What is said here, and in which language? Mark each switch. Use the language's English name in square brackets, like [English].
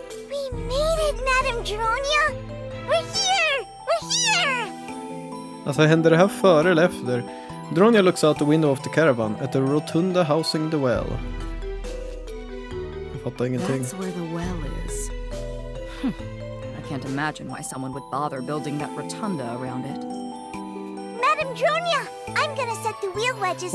[English] We made it, Madame Dronia! We're here! We're here! [Swedish] Alltså hände det här före eller efter? [English] Dronia looks out the window of the caravan at the rotunda housing the well. [Swedish] Jag fattar ingenting. [English] That's where the well is. I can't imagine why someone would bother building that rotunda around it. Madame Dronia! I'm gonna set the wheel wedges